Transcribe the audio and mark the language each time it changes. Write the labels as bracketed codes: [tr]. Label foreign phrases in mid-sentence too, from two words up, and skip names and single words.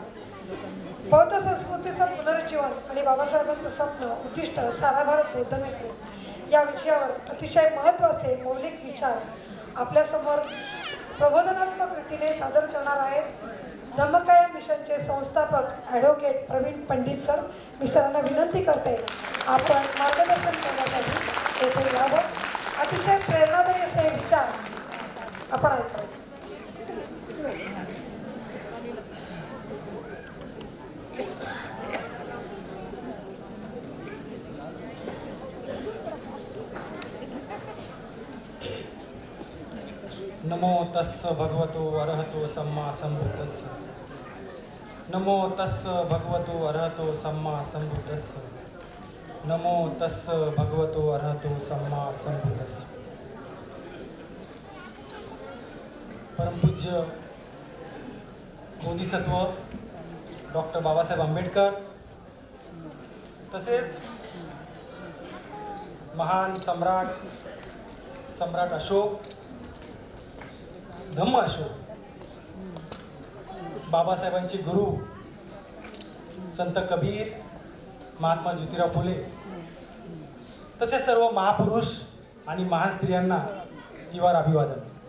[mr] बौद्ध संस्कृतीचं पुनरुज्जीवन आणि बाबासाहेबांचं स्वप्न उद्दिष्ट सारा भारत बौद्धमय करेल या विषयावर अतिशय महत्त्वाचे मौलिक विचार आपल्यासमोर प्रबोधनात्मक रीतीने सादर करणार आहेत धम्मकायम मिशनचे संस्थापक ॲडव्होकेट प्रवीण पंडित सर. मी सरांना विनंती करते आपण मार्गदर्शन करण्यासाठी येथे यावं. अतिशय प्रेरणादायी असे विचार आपण ऐकावे. [pi] नमो तस्स भगवतो अरहतो सम्मा संबुद्धस्स. नमो तस्स भगवतो अरहतो सम्मा संबुद्धस्स. नमो तस्स भगवतो अरहतो सम्मा संबुद्धस्स. [mr] परमपूज्य बोधिसत्व डॉक्टर बाबासाहेब आंबेडकर, तसेच महान सम्राट अशोक, धम्म अशोक, बाबासाहेबांचे गुरु संत कबीर, महात्मा ज्योतिराव फुले, तसेच सर्व महापुरुष आणि महान स्त्रियांना तिवार अभिवादन.